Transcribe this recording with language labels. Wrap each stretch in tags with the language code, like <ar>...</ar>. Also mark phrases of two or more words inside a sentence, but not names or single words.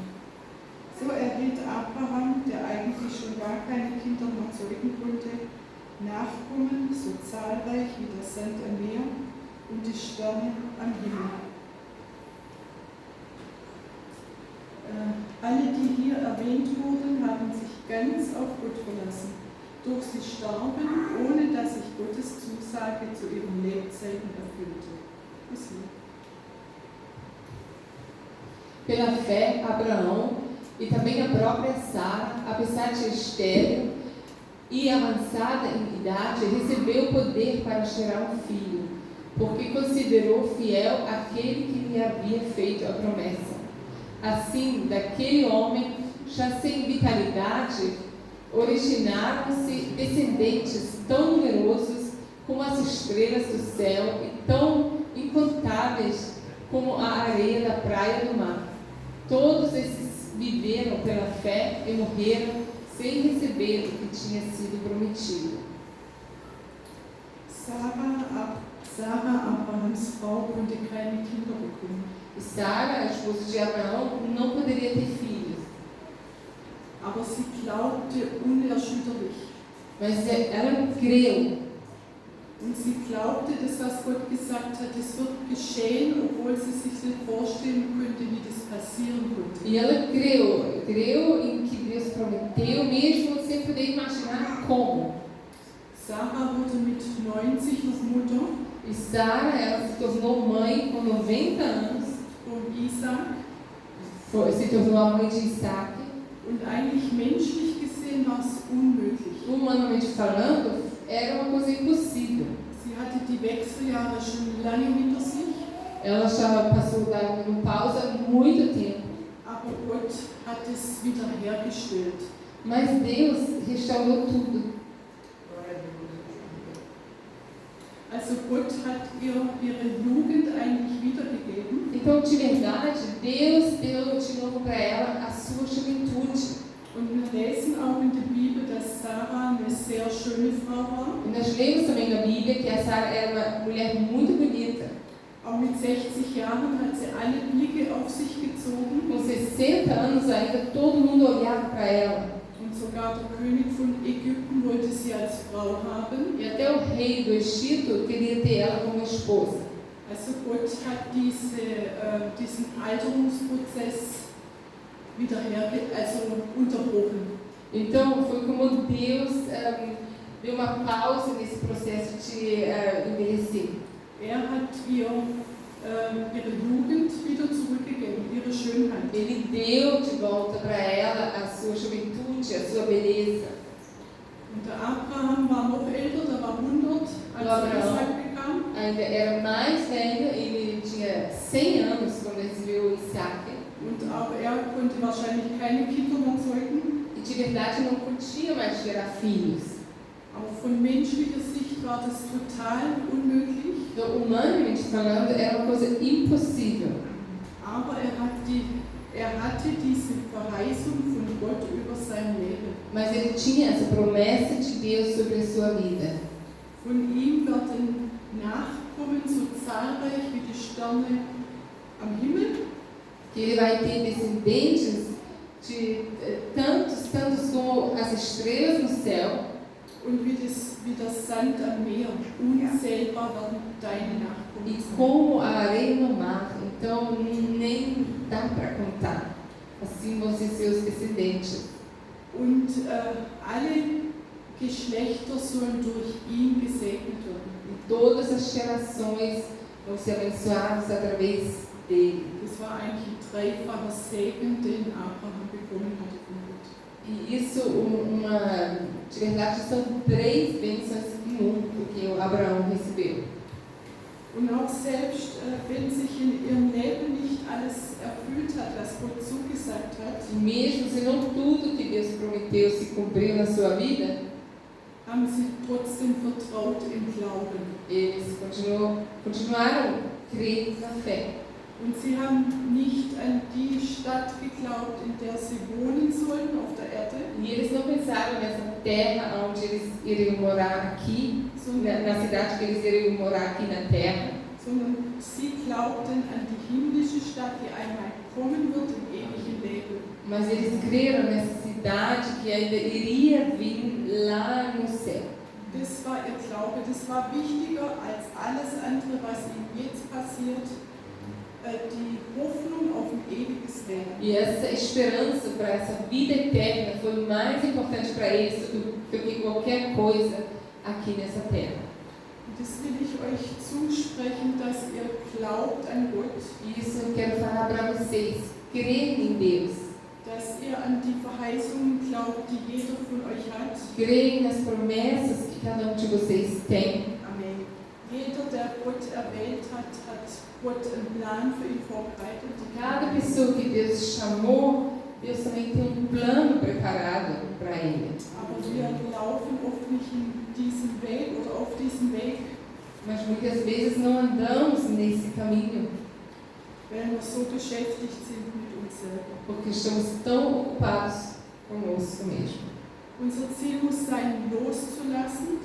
<de>So erhielt Abraham, der eigentlich schon gar keine Kinder mehr zeugen konnte, Nachkommen so zahlreich wie der Sand am Meer und die Sterne am Himmel. Alle, die hier erwähnt wurden, haben sich ganz auf Gott verlassen. Doch sie starben, ohne dass sich Gottes Zusage zu ihren Lebzeiten erfüllte. Bis hier.</de> <pt>Pela fé, Abraão e também a própria Sara, apesar de estéril e avançada em idade, recebeu o poder para gerar um filho, porque considerou fiel aquele que lhe havia feito a promessa. Assim, daquele homem, já sem vitalidade, originaram-se descendentes tão numerosos como as estrelas do céu e tão incontáveis como a areia da praia do mar. Todos esses viveram pela fé e morreram sem receber o que tinha sido prometido.</pt> <de>Sarah, Abrahams Frau, konnte keine Kinder bekommen.</de> <pt>E Sara, a esposa de Abraão, não poderia ter filhos,</pt> <de>Aber sie glaubte unerschütterlich.</de> <pt>mas ela creu.</pt> <de>Und sie glaubte, das, was Gott gesagt hat, das wird geschehen, obwohl sie sich nicht vorstellen könnte, wie das passieren konnte.</de> <pt>E ela creu em que Deus prometeu, mesmo sem poder imaginar como.</pt> <de>Sarah wurde mit 90 noch Mutter</de> <pt>E Sara, ela se tornou mãe com 90 anos,</pt> <de>von Isaac.</de> <pt>se tornou a mãe de Isaac.</pt> <de>Und eigentlich menschlich gesehen war es unmöglich.</de> <pt>Humanamente falando, era uma coisa impossível.</pt> <de>Sie hatte die Wechseljahre schon lange hinter sich,</de> <pt>Ela já passou da menopausa há muito tempo,</pt> <de>aber Gott hat es wiederhergestellt.</de> <pt>mas Deus restaurou tudo.</pt> <de>Also Gott hat ihr ihre Jugend eigentlich wiedergegeben.</de> <pt>Então, de verdade, Deus deu de novo para ela a sua juventude.</pt> <de>Und wir lesen auch in der Bibel, dass Sarah eine sehr schöne Frau war.</de> <pt>E nós lemos também na Bíblia que a Sara era uma mulher muito bonita.</pt> <de>Auch mit 60 Jahren hat sie alle Blicke auf sich gezogen.</de> <pt>Com 60 anos ainda, todo mundo olhava para ela.</pt> <de>Und sogar der König von Ägypten wollte sie als Frau haben.</de> <pt>E até o rei do Egito queria ter ela como esposa.</pt> <de>Also Gott hat diesen Alterungsprozess unterbrochen.</de> <pt>Então, foi como Deus deu uma pausa nesse processo de envelhecer.</pt> <de>Hat ihre Jugend wieder zurückgegeben, ihre Schönheit.</de> <pt>Ele deu de volta para ela a sua juventude, a sua beleza.</pt> <de>Und der Abraham war noch älter, der war 100, als Isaac bekam.</de> <pt>Ainda era mais velho, ele tinha 100 anos quando recebeu Isaac.</pt> <de>Und auch konnte wahrscheinlich keine Kinder mehr zeugen.</de> <pt>E de verdade não podia mais gerar filhos.</pt> <de>Aber von menschlicher Sicht war das total unmöglich.</de> <pt>Então, humanamente falando, era uma coisa impossível.</pt> <de>Aber er hatte diese Verheißung von Gott über sein Leben.</de> <pt>Mas ele tinha essa promessa de Deus sobre a sua vida.</pt> <de>Von ihm werden Nachkommen so zahlreich wie die Sterne am Himmel.</de> <pt>Que ele vai ter descendentes de tantos como as estrelas no céu.</pt> <de>Und wie das Sand am Meer. Unzählbar werden deine Nachkommen</de> <pt>E</pt> <de>sein.</de> <pt>como a areia no mar. Então nem dá para contar. Assim vão ser seus descendentes.</pt> <de>Und alle Geschlechter sollen durch ihn gesegnet werden.</de> <pt>E todas as gerações vão ser abençoadas através dele.</pt> <de>Das war eigentlich ein dreifacher Segen, den Abraham bekommen hatte von Gott.</de> <pt>E isso, de verdade, são 3 bênçãos em um, porque o Abraão recebeu.</pt> <de>Und auch selbst, wenn sich in ihrem Leben nicht alles erfüllt hat, was Gott zugesagt hat,</de> <pt>E mesmo se não tudo que Deus prometeu se cumpriu na sua vida,</pt> <de>haben sie trotzdem vertraut im Glauben.</de> <pt>eles continuaram crendo na fé.</pt> <de>Und sie haben nicht an die Stadt geglaubt, in der sie wohnen sollten auf der Erde,</de> <pt>E eles não pensaram nessa terra onde eles iriam morar aqui, na cidade que eles iriam morar aqui na terra,</pt> <de>sondern sie glaubten an die himmlische Stadt, die einmal kommen wird im ewigen Leben.</de> <pt>mas eles creram nessa cidade que ainda iria vir lá no céu.</pt> <de>Das war ihr Glaube, das war wichtiger als alles andere, was ihnen jetzt passiert. Die Hoffnung auf ein ewiges Leben.</de> <pt>E essa esperança para essa vida eterna foi mais importante para eles do que qualquer coisa aqui nessa terra.</pt> <de>Und das will ich euch zusprechen, dass ihr glaubt an Gott,</de> <pt>E isso eu quero falar para vocês. Creem em Deus.</pt> <de>dass ihr an die Verheißungen glaubt, die jeder von euch hat.</de> <pt>Creem nas promessas que cada um de vocês tem.</pt> <de>Amen. Jeder, der Gott erwählt hat, hat Gott einen Plan für ihn vorbereitet.</de> <pt>Cada pessoa que Deus chamou, Deus também tem um plano preparado para ele.</pt> <de>Aber wir laufen oft nicht in diesem Weg oder auf diesem Weg,</de> <pt>Mas muitas vezes não andamos nesse caminho,</pt> <de>weil wir so beschäftigt sind mit uns selber.</de> <pt>porque estamos tão ocupados conosco mesmo.</pt> <de>Unser Ziel muss sein, loszulassen,</de>